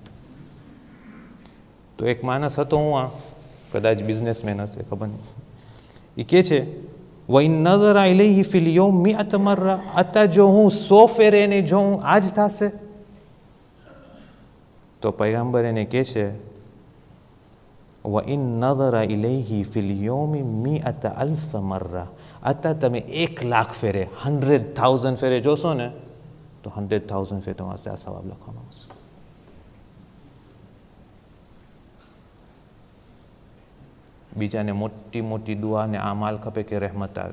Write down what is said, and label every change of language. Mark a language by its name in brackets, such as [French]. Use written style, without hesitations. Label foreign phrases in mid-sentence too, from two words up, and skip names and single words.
[Gujarati] તો એક માણસ હતો, હું કદાચ બિઝનેસમેન હશે, ખબર નહીં, એ કહે છે [Arabic] وإن نظر إليه في اليوم مئة مرة, [Gujarati] અતા જો હું 100 ફેરે એને જોઉં આજ થશે? તો પયગંબર એને કહે છે [Arabic] وَإِن نَظَرَ إِلَيْهِ فِي الْيَوْمِ مِئَةَ أَلْفَ مَرَّةٍ. [Gujarati] અત્યારે તમે 1,00,000 ફેરે 100,000 ફેરે જોશો ને તો 100,000 ફેરે તમારે આ સવાબ લખવામાં આવશે. બીજાને મોટી મોટી દુઆ ને આ માલ ખપે કે રહેમત આવે.